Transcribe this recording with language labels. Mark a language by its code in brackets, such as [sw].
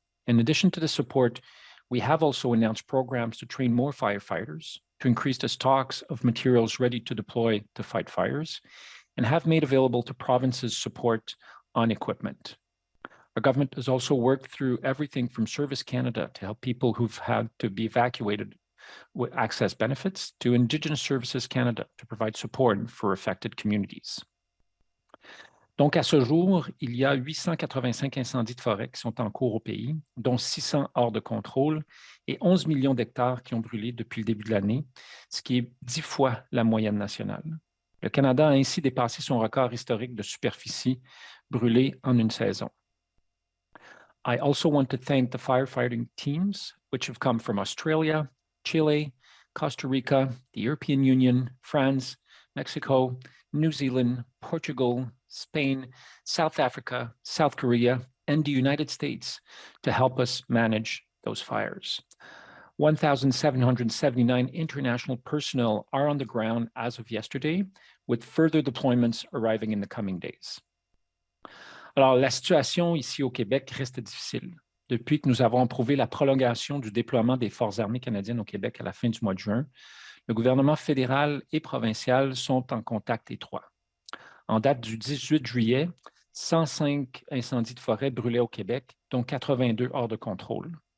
[en] In addition to the support, we have also announced programs to train more firefighters, to increase the stocks of materials ready to deploy to fight fires, and have made available to provinces support on equipment. Our government has also worked through everything from Service Canada to help people who've had to be evacuated with access benefits to Indigenous Services Canada to provide support for affected communities. [fr] Donc, à ce jour, il y a 885 incendies de forêt qui sont en cours au pays, dont 600 hors de contrôle et 11 millions d'hectares qui ont brûlé depuis le début de l'année, ce qui est 10 fois la moyenne nationale. Le Canada a ainsi dépassé son record historique de superficie brûlée en une saison. [en] I also want to thank the firefighting teams, which have come from Australia, Chile, Costa Rica, the European Union, France, Mexico, New Zealand, Portugal, Spain, South Africa, South Korea, and the United States to help us manage those fires. 1,779 international personnel are on the ground as of yesterday, with further deployments arriving in the coming days. [fr] Alors, la situation ici au Québec reste difficile. Depuis que nous avons approuvé la prolongation du déploiement des Forces armées canadiennes au Québec à la fin du mois de juin, le gouvernement fédéral et provincial sont en contact étroit. En date du 18 juillet, 105 incendies de forêt brûlaient au Québec, dont 82 hors de contrôle.